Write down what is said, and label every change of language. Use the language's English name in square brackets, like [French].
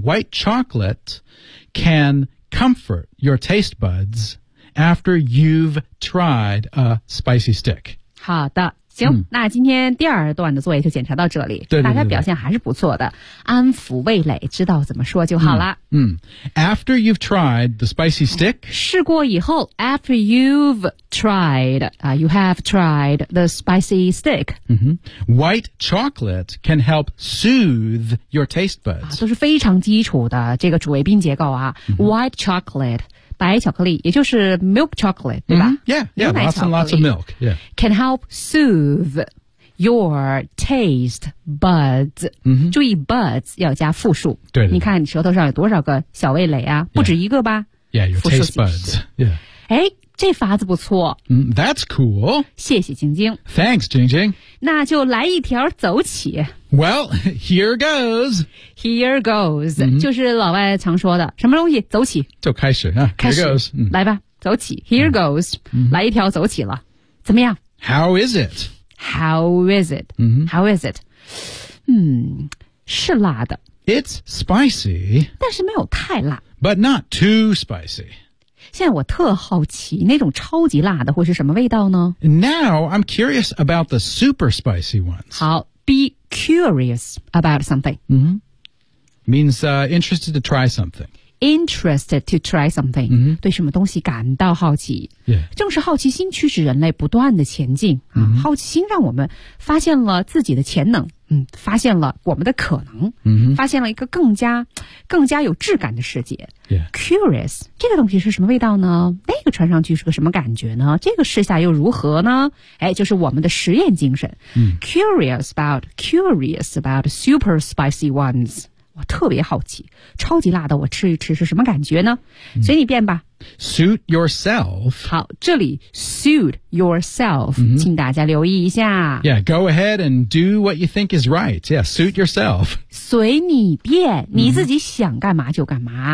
[English] White chocolate can comfort your taste buds after you've tried a spicy stick. [Chinese] 好的，行、那今天第二段的作业就检查到这里。对, 对, 对, 对，大家表现还是不错的，安抚味蕾，知道怎么说就好了。 [English] After you've tried the spicy stick. [Chinese] 试过以后 [English] ,after you've tried,、you have tried the spicy stick.、 White chocolate can help soothe your taste buds.、 [Chinese] 都是非常基础的这个主谓宾结构啊。 [English] White chocolate, [Chinese] 白巧克力也就是 milk chocolate, 对吧、 [English] Yeah, lots and lots of milk, yeah. Can help soothe your taste buds.、 [Chinese] 注意 buds 要加复数。对, 对, 对。你看你舌头上有多少个小味蕾啊、不止一个吧。 [English] Yeah, your taste buds. Yeah. [Chinese] 诶这法子不错。 [English] That's cool. [Chinese] 谢谢晶晶。 [English] Thanks, 晶晶。 [Chinese] 那就来一条走起。 [English] Well, here goes. Here goes.、 [Chinese] 就是老外常说的什么东西走起。就开始啊。开始。 [English] Here goes.、 [Chinese] 来吧走起。 [English] Here goes.、 [Chinese] 来一条走起了。怎么样 [English] ?How is it? How is it?、How is it? [Chinese] 是辣的。 [English] It's spicy. [Chinese] 但是没有太辣。 [English] But not too spicy. [Chinese] 现在我特好奇那种超级辣的会是什么味道呢 [English] ?Now, I'm curious about the super spicy ones. 好 ,be curious about something.、 Means、interested to try something. Interested to try something、 [Chinese] 对什么东西感到好奇、正是好奇心驱使人类不断的前进、好奇心让我们发现了自己的潜能、发现了我们的可能、发现了一个更加有质感的世界、Curious 这个东西是什么味道呢那个穿上去是个什么感觉呢这个试下又如何呢哎，就是我们的实验精神、 [English] Curious about super spicy ones [Chinese] 我特别好奇超级辣的我吃一吃是什么感觉呢随你便吧 [English] Suit yourself [Chinese] 好这里 Suit yourself、请大家留意一下 [English] Yeah, go ahead and do what you think is right Yeah, suit yourself [Chinese] 随你便你自己想干嘛就干嘛、